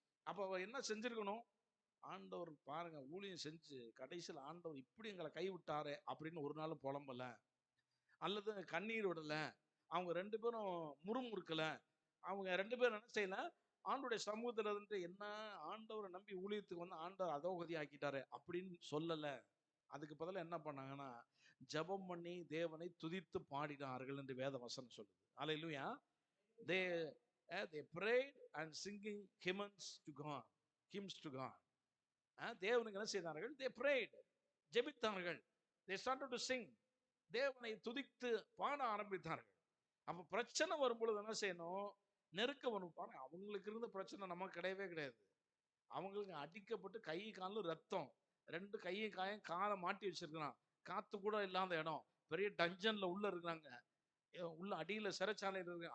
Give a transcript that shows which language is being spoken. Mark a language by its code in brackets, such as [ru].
[ta] அப்ப அவர் என்ன செஞ்சிருக்கணும்? ஆண்டவர் பாருங்க, ஊழியம் செஞ்சு கடைசியில் ஆண்டவர் இப்படி எங்களை கைவிட்டாரு அப்படின்னு ஒரு நாள் புலம்பல, அல்லது கண்ணீர் விடல, அவங்க 2 பேரும் முறுமுறுக்கல, அவங்க 2 பேரும் என்ன செய்யல, ஆண்டவருடைய சமூகத்துல இருந்து என்ன ஆண்டவரை நம்பி ஊழியத்துக்கு வந்து ஆண்டவர் அதோகதி ஆக்கிட்டாரு அப்படின்னு சொல்லல. அதுக்கு பதிலா என்ன பண்ணாங்கன்னா, ஜெபம் பண்ணி தேவனை துதித்து பாடினார்கள் என்று வேத வசனம் சொல்லுது. அல்லேலூயா. [en] they they prayed and singing hymns to God. [ta] தேவனுக்கு என்ன செய்தார்கள்? [en] they prayed, [ta] ஜெபித்தார்கள். [en] they started to sing, [ta] தேவனை துதித்து பாட ஆரம்பித்தார்கள். அப்ப பிரச்சனை வரும்பொழுது என்ன செய்யணும்? நெருக்க வரும். பாருங்க, அவங்களுக்கு இருந்த பிரச்சனை நமக்கு கிடையவே கிடையாது. அவங்களுக்கு அடிக்கப்பட்டு கை காலும் ரத்தம், 2 கையும் காயும் காலை மாட்டி வச்சிருக்கிறான், காத்து கூட இல்லாத இடம், பெரிய டஞ்சன்ல உள்ள இருக்கிறாங்க, உள்ள அடியில சிறைச்சாலையில் இருக்கு.